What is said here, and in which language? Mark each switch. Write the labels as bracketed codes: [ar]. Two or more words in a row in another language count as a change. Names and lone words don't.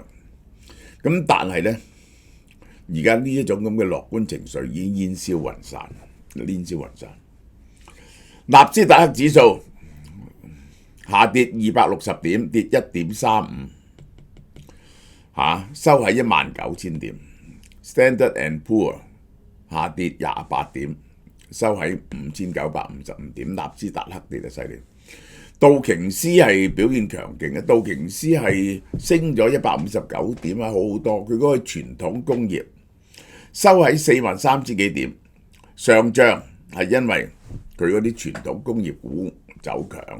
[yue] 咁但係咧，而家呢一種咁嘅樂觀情緒已經煙消雲散，納斯達克指數下跌260點，跌1.35，收喺19000 點。Standard and Poor 下跌28點，收喺5955點。納斯達克跌得犀利。道瓊斯係表現強勁嘅，道瓊斯係升咗159點好好多。佢嗰個傳統工業收喺43000幾點，上漲係因為佢嗰啲傳統工業股走強。